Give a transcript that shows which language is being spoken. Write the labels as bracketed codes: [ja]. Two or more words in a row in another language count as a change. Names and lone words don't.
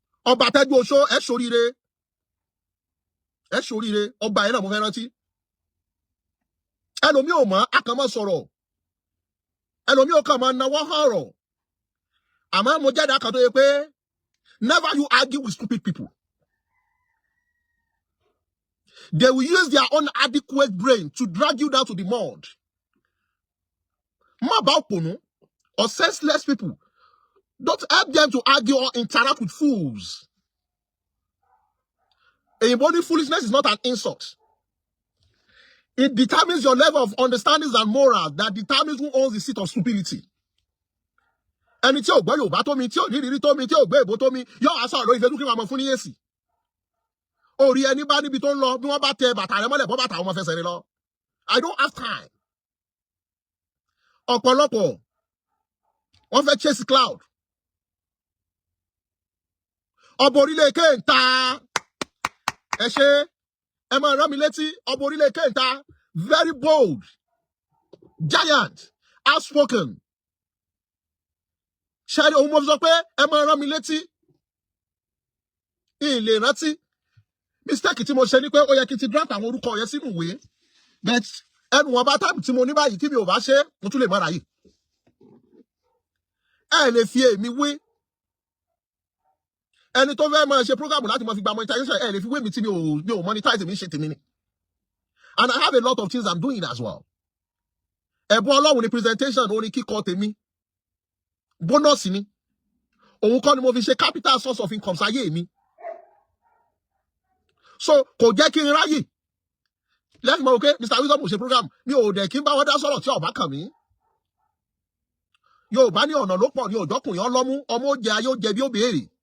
[yo] Ọba Tẹ́jú Oṣó, ẹ ṣoríire. Ẹ ṣoríire. Ọba yẹn náà mo fẹ́ rántí. Ẹlòmíì ò mọ̀, a kàn máa sọ̀rọ̀. Ẹlòmíì ò kàn máa nawọ́ ọ̀rọ̀. Àmọ́ mo jáde akàn tó yẹ pé, [en] never you argue with stupid people. They will use their own adequate brain to drag you down to the mud. [yo] Má bá òpònú [en] or senseless people. Don't help them to argue or interact with fools. [yo] Èyìnbó ní [en] foolishness is not an insult. It determines your level of understandings and morals that determines who owns the seat of stupidity. [yo] Ẹni tí ò gbọ́ Yorùbá tó mi, tí ò ní ìrírí tó mi, tí ò gbé èbó tó mi, yóò wá sọ̀rọ̀ lórí Facebook kí wọ́n mọ fún ní èsì. Orí ẹni bá níbi tó ń lọ, bí wọ́n bá tẹ bàtà rẹ mọ́lẹ̀, bọ́ bàtà wọn fẹsẹ̀ rẹ lọ. [en] I don't have time. [yo] Ọ̀pọ̀lọpọ̀, wọ́n fẹ́ [en] chase cloud. [yo] Ọba orílẹ̀ èké ń ta. Ẹ ṣé, ẹ máa rán mi létí, ọba orílẹ̀ èké ń ta. [en] Very bold, giant, outspoken. [yo] Ṣé ẹ rí ohun mo fi sọ pé ẹ máa rán mi létí? N lè rántí. Mistake tí mo ṣe ni pé ó yẹ kí n ti draft àwọn orúkọ yẹn sínú ìwé. But ẹnu wọn bá time tí mo ní báyìí tí mi ò bá ṣe, mo tún lè má ráyè. Ẹ lè fi èmi wé. Ẹni tó fẹ́ máa ṣe program láti máa fi gba monetization, ẹ lè fi wé mi tí mi ò, mi ò monetize, mi ń ṣe tèmi ni. [en] And I have a lot of things I'm doing as well. [yo] Ẹ̀bùn Ọlọ́run ni presentation, orin kíkọ tèmi. Bónọ́sì ni. Òun kọ́ ni mo fi ṣe [en] capital source of income [yo] sáyé mi. So, kò jẹ́ kí n ráyè. Lẹ́yìn mọ̀ pé Mister Wisdom ò ṣe program, mi ò dẹ̀ kí n bá wọn dá sọ̀rọ̀ tí ó bá kàn mí. Yorùbá ní ọ̀nà ló pọ̀ ní òjọ́kùnrin ọlọ́mú, ọmọ ó jẹ ayé ó jẹ bí ó béèrè.